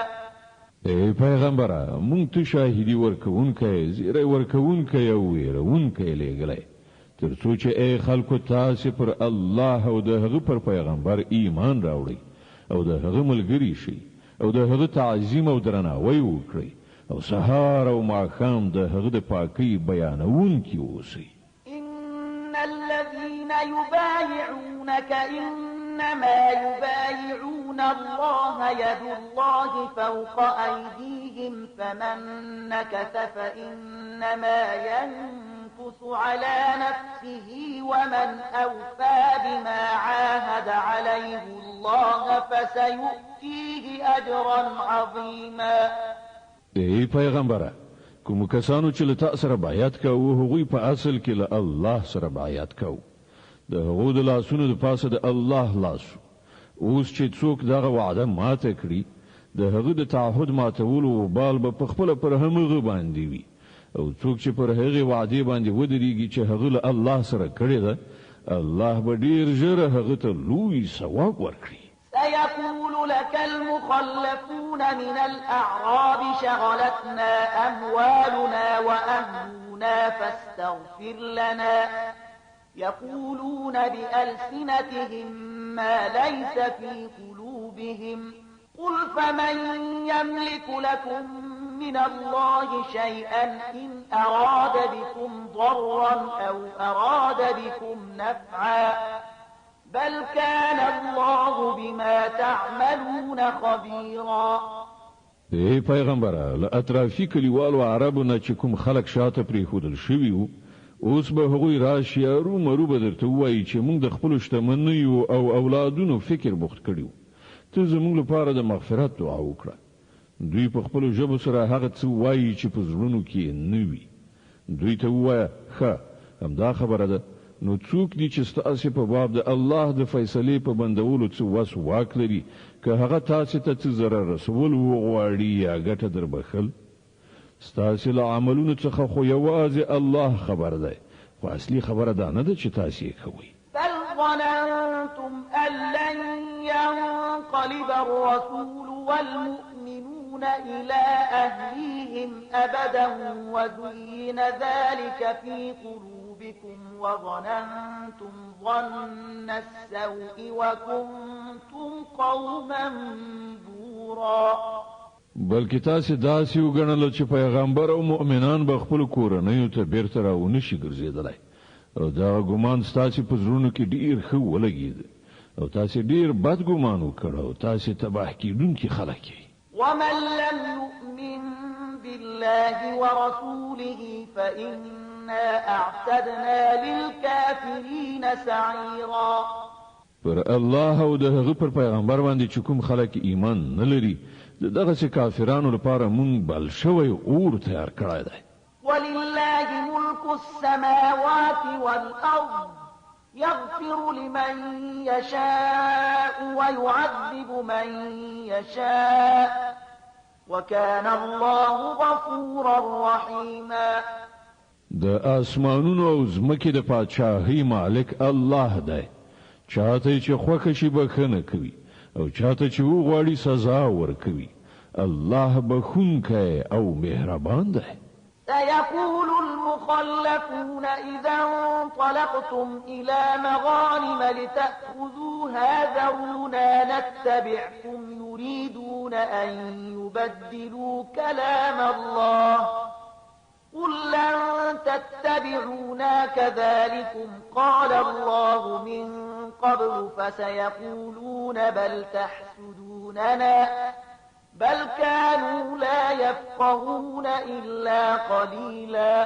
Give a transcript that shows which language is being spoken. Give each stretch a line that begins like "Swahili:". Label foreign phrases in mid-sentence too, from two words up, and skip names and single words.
Pashto: ای پیغمبره مونږ ته شاهدی ورکوونکی زیری ورکوونکی او ویرونکی لېږلی تر څو چې ای خلکو تاسې پر الله او د هغه پر پیغمبر ایمان راوړئ او د هغه ملګري شئ او د هغه تعظیم او درناوی وکړئ او سهار او ماښام د هغه د پاکۍ بیانونکي اوسئ.
Arabic: إن الذين يبايعونك إنما يبايعون الله يد الله فوق أيديهم فمن نكث فإنما ينكث على نفسه ومن أوفى بما عاهد عليه الله فسيؤتيه أجرا عظيما.
Pashto: ای پیغمبره کوم کسانو چې له تا سره بیعت کوي هغوی په اصل کې له الله سره بیعت کوي د هغو د لاسونو د پاسه د الله لاس اوس چې څوک دغه وعده ماته کړي د هغه د تعهد ماتولو وبال به په خپل پر همغه باندې وي او څوک چې پر هغه وعده باندې ودرېږي چې هغه له الله سره کړی ده الله به ډیر ژر هغه ته لوی ثواب ورکړي.
Arabic: سيقول لك المخلفون من الأعراب شغلتنا أموالنا وأهلنا فاستغفر لنا يقولون بألسنتهم ما ليس في قلوبهم قل فمن يملك لكم من الله شيئا إن أراد بكم ضرا أو أراد بكم نفعا بل كان الله بما تعملون خبيرا.
Pashto: ای پیغمبره له اطرافي کلیوالو عربو نه چې کوم خلک شاته پریښودل شوي وو اوس به هغوی راشي ارومرو به درته ووایي چې موږ د خپلو شتمنیو او اولادونو فکر بوخت کړي وو ته زموږ لپاره د مغفرت دعا وکړه. دوی په خپلو ژبو سره هغه څه وایي چې په زړونو کې نه وي. دوی ته ووایه ښه همدا خبره ده نو څوک دي چې ستاسې په باب د الله د فیصلې په بندولو څه وس واک لري که هغه تاسې ته څه ضرر رسول وغواړي یا ګټه در بخل ستاسې له عملونو څخه خو یوازې الله خبر دی خو اصلي خبره دا نه ده چې تاسې یې کوئ.
Arabic: بل ظننتم أن لن ينقلب الرسول والمؤمنون إلى أهليهم أبدا وزين ذلك في قلوبكم وظننتم ظن السوء وكنتم قوما بورا.
Pashto: بلکې تاسې داسې وګڼل چې پیغمبر او مؤمنان به خپل کورنیو ته بیرته راونشي ګرځېدلی او دا ګمان ستاسې په زړونو کې ډیر ښه ولګېد او تاسې ډیر بد ګمان وکړ او تاسې تباه کېدونکي خلک یې.
Arabic: ومن لم يؤمن بالله ورسوله فإنا أعتدنا للكافرين سعيرا.
Pashto: پر الله او د هغه پر پیغمبر باندې چې کوم خلک ایمان نه لري دغه چې کافرانو لپاره مونږ بل شوی اور تیار کړی دی.
Arabic: ولله ملك السماوات والأرض يغفر لمن يشاء ويعذب من يشاء وكان الله غفورا رحيما.
Pashto: د اسمانونو او زمکې د پادشاهۍ مالک الله دی چاته چې خوښه شي بخښنه کوي او چاته چې وغواړي سزا ورکوي. الله بخښونکی او مهربان دی.
Arabic: سيقول المخلفون إذا انطلقتم إلى مغانم لتأخذوها ذرونا نتبعكم يريدون أن يبدلوا كلام الله قل لن تتبعونا كذلكم قال الله من قبل فسيقولون بل تحسدوننا بل كانوا لا يفقهون إلا قليلا.